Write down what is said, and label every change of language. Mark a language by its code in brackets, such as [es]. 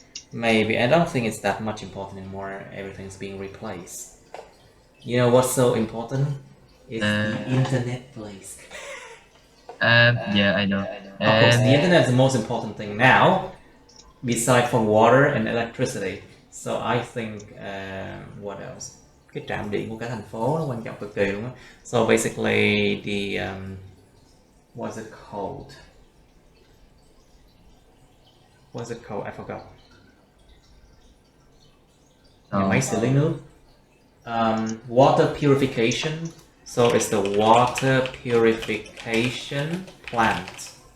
[en] Maybe I don't think it's that much important anymore. Everything's being replaced. You know what's so important? It's the internet place. Yeah, I know. Of course, the internet is the most important thing now, besides from water and electricity. So I think what else? [vi] Cái trạm điện của cả thành phố nó quan trọng cực kỳ luôn á. [en] So basically the what's it called? What's it called? I forgot. [vi] Nhà máy xử lý nước. [en] Water purification. So it's the water purification plant.